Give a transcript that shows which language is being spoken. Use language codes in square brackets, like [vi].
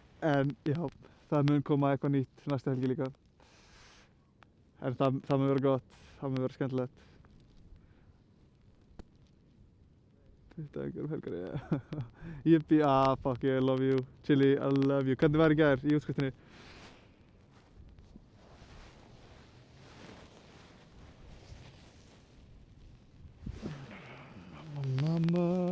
[is] En já, það mun koma eitthvað nýtt næsta helgi líka. En það mun vera gott, það mun vera skemmtilegt. Þetta er einhverjum helgar, yeah. [en] Yippee, fuck yeah, I love you. Chili, I love you. [is] Hvernig var í gær í útskriftinni? Mamma.